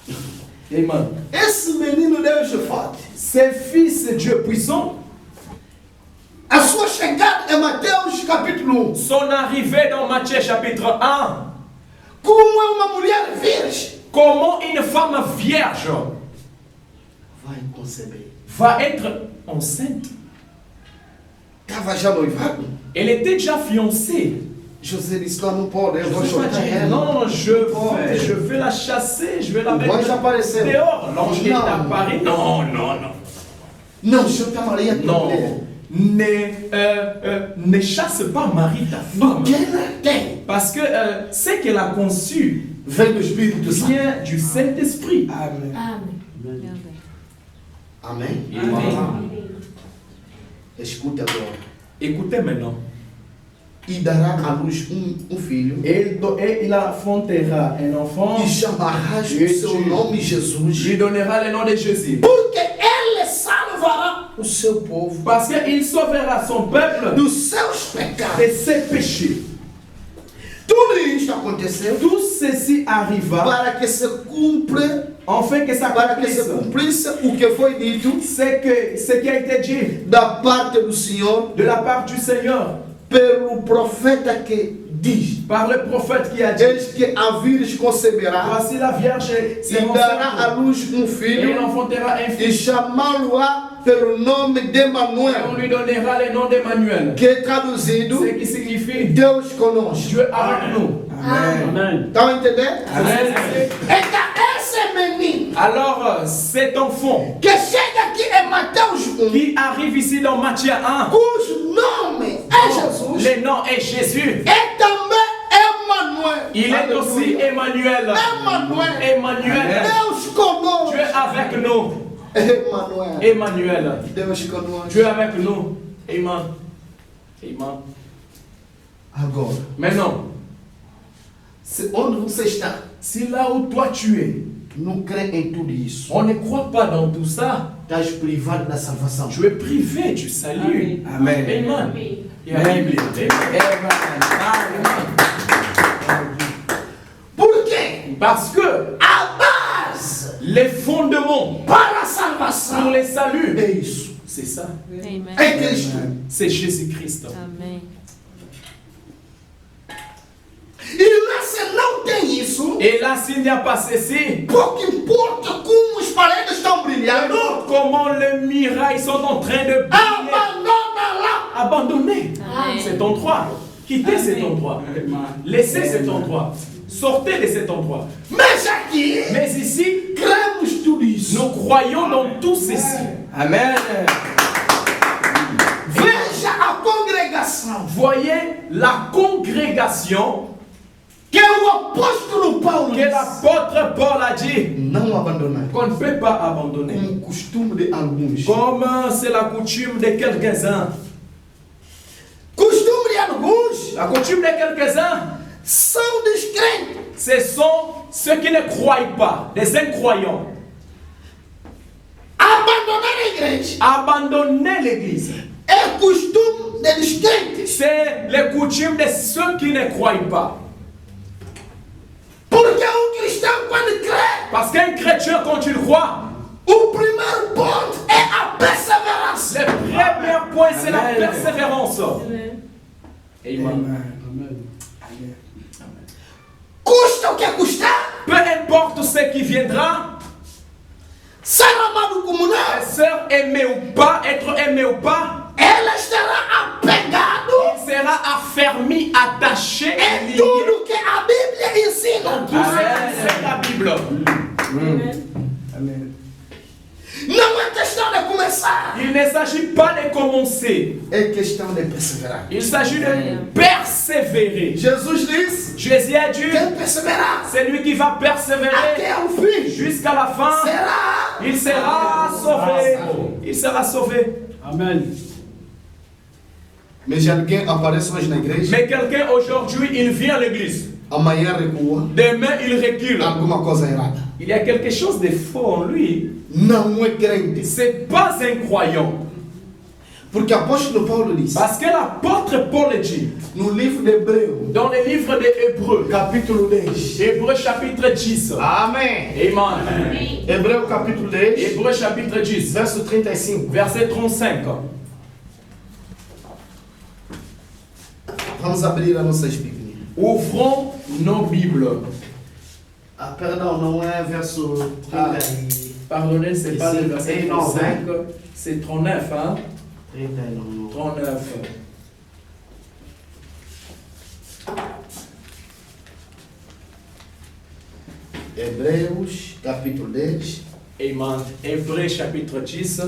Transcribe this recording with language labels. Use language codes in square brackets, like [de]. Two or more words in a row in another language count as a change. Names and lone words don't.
[pt] Amen. Esse menino Deus forte, [fr] Ce fils Dieu puissant, [pt] sua chegada em Mateus capítulo 1. [fr] Son arrivée dans Matthieu chapitre 1. [pt] Como é uma mulher virgem, [fr] Comment une femme vierge [pt] vai conceber. [fr] va être enceinte. [pt] Estava já noivado. [fr] Elle était déjà fiancée. [pt] José disse, não pode, eu vou [fr] Josué a [pt] chutar [fr] dit, [pt] ela. [fr] non, je vais la chasser, je vais la mettre [pt] L'ange apareceu. [fr] dehors. L'ange est Non. apparu. Non, non, non. [pt] Não, chuta Maria [fr] Non. [pt] mulher. [fr] Ne chasse pas Marie ta femme. [pt] Que ela tem [fr] Parce que ce qu'elle a conçu [pt] vem do Espírito Santo. [fr] vient du Saint-Esprit. [pt] Amém. [fr] Amen. [pt] Amém? [fr] Amen. [pt] Escute agora. [fr] Écoutez maintenant. [pt] E dará à luz filho. [fr] Et il affrontera un enfant. [pt] E chamarás o seu nome Jesus. [fr] Lui donnera le nom de Jésus. [pt] Porque ele salvará o seu povo [fr] Parce qu'il sauvera son peuple [pt] dos seus pecados. [fr] de ses péchés. [pt] Tudo isso aconteceu [fr] Tout ceci arriva [pt] para que se cumpra, [fr] afin que [pt] para que se [fr] s'accomplisse [pt] cumprisse o que foi dito [fr] ce qui a été dit [pt] da parte do Senhor [fr] de la part du Seigneur [pt] pelo profeta que diz: [fr] par le prophète qui a dit, [pt] eis que a Virgem conceberá [fr] voici la Vierge [pt] e [fr] sera [pt] dará à [fr] enceinte [pt] luz [fr] et il [pt] filho [fr] enfantera un [pt] e [fr] fils. [pt] chamá-lo-á pelo nome de [fr] Et on [pt] Emanuel, [fr] lui donnera le nom d'Emmanuel, [pt] que é traduzido [fr] ce qui signifie [pt] Deus conosco. [fr] Dieu avec nous. Amen. [pt] Estão entendendo? [fr] Amen. [pt] Então esse menino [fr] Alors, cet enfant [pt] que chega aqui em Mateus 1, [fr] qui arrive ici dans Matthieu 1, [pt] cujo nome é Jesus, [fr] le nom est Jésus. [pt] é também Emanuel. [fr] Il est aussi Emmanuel. [pt] Emmanuel. [fr] Emmanuel. [pt] Deus conosco. [fr] Dieu avec nous. [pt] Emmanuel. [fr] Emmanuel. [pt] Deus conosco. [fr] Dieu avec nous. Amen. Amen. [pt] Agora, [fr] Maintenant, [pt] onde você está, [fr] si là où toi tu es, [pt] não crê em tudo isso, [fr] on ne croit pas dans tout ça, [pt] estás privado da salvação. [fr] tu es privé du salut. [pt] Amen. [fr] Amen. Et la Bible. [pt] Por quê? [fr] Parce que [pt] A base [fr] les fondements [pt] para a [fr] pour [pt] salvação [fr] le salut, [pt] é isso. [fr] c'est ça. [pt] Amen. É Cristo. [fr] C'est Jésus-Christ. Amen. [pt] E lá se não tem isso, [fr] Et là, s'il n'y a pas ceci, [pt] pouco importa como as paredes estão brilhando, [fr] comment les murailles sont en train de briller, [pt] abandona lá. [fr] abandonnez Amen. cet endroit. Quittez cet endroit. Laissez cet endroit. Sortez de cet endroit. [pt] Mas aqui, [fr] Mais ici, [pt] cremos tudo isso. [fr] nous croyons dans tout ceci. Amen. [pt] Veja a congregação [fr] Voyez la congrégation [pt] que o apóstolo Paulo [fr] que l'apôtre Paul a dit [pt] não abandonar. [fr] qu'on ne peut pas abandonner. [pt] Como costume de alguns. [fr] Comme c'est la coutume de quelques-uns. [pt] Costume de alguns [fr] La coutume de quelques-uns, [pt] são descrentes. [fr] ce sont ceux qui ne croient pas, des incroyants. [pt] Abandonar a igreja [fr] Abandonner l'église, [pt] é costume de descrentes. [fr] c'est les coutumes de ceux qui ne croient pas. [pt] Porque cristão, quando crê, [fr] Parce qu'un chrétien, quand il croit, [pt] o primeiro ponto é a perseverança. [fr] le premier point, c'est la persévérance. [pt] Amen. [fr] Amen. [pt] Custa o que custar, [fr] Peu importe ce qui viendra, [pt] ser amado como [fr] les [pt] não, [fr] sœurs, aimer ou pas, être aimé ou pas, [pt] ela estará apegado [fr] il sera affermi, attaché, [pt] em [fr] lié. [pt] tudo que a Bíblia ensina. [fr] Tout ça, c'est la Bible. Amen. [pt] Não é questão de começar, [fr] Il ne s'agit pas de commencer, [pt] é questão de perseverar. [fr] il s'agit de persévérer. [pt] Jesus disse: [fr] Jésus a dit, [pt] quem perseverar [fr] c'est lui qui va persévérer [pt] até ao fim [fr] jusqu'à la fin. [pt] será. [fr] Il sera sauvé. Il sera sauvé. Amen. [pt] Mas alguém aparece hoje na igreja, [fr] Mais quelqu'un aujourd'hui, il vient à l'église. [pt] amanhã recua, [fr] Demain, il recule. [pt] alguma coisa errada. [fr] Il y a quelque chose de faux en lui. [pt] Não é crente. [fr] C'est pas un croyant. [pt] Porque o apóstolo Paulo disse, [fr] Parce que l'apôtre Paul dit, [pt] no livro de Hebreu, [fr] dans le livre des Hébreux, [pt] capítulo 10. [fr] Hébreux chapitre 10. [pt] Amém. [fr] Amen. [pt] Hebreu capítulo 10, [fr] Hébreux chapitre 10, [pt] verso 35. [fr] verset 35. [pt] Vamos abrir as nossas Bíblias. [fr] Ouvrons nos Bibles. [pt] Ah, perdão, não é verso 30 e... [fr] Pardonnez, c'est pas le verset Et non, 35, c'est 39, hein? 39. 39. [pt] Hebreus, capítulo 10, [fr] Amen. Hébreux chapitre 10,